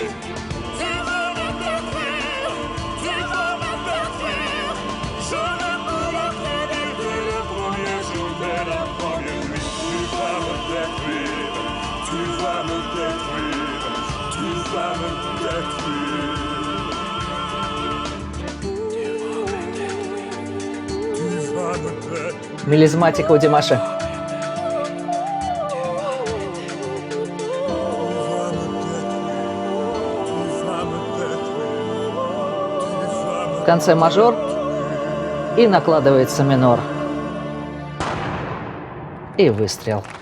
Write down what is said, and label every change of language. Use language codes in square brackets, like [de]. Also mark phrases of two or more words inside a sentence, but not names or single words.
[fr] Tu vas me détruire, tu vas me détruire, je ne pourrai pas dire que le premier jour de la première nuit. Tu vas me détruire, tu vas me détruire, tu vas me détruire. Tu vas me détruire. [ru] Мелизматика у Димаша. В конце мажор и накладывается минор. И выстрел.